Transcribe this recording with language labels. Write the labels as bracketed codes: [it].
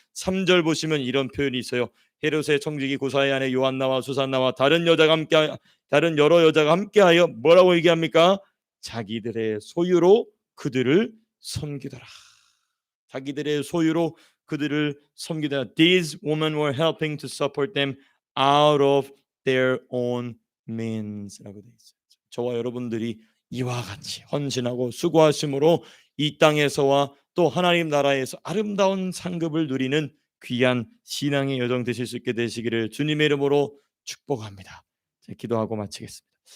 [ko] 3절 보시면 이런 표현이 있어요. 헤롯의 청지기 구사의 아내 요한나와 수산나와 다른 여러 여자가 함께하여 뭐라고 얘기합니까? 자기들의 소유로 그들을 섬기더라. 자기들의 소유로 그들을 섬기더라. [en] These women were helping to support them out of their own means [ko] 라고 되어 있어요. 저와 여러분들이 이와 같이 헌신하고 수고하심으로 이 땅에서와 또 하나님 나라에서 아름다운 상급을 누리는 귀한 신앙의 여정 되실 수 있게 되시기를 주님의 이름으로 축복합니다. 기도하고 마치겠습니다.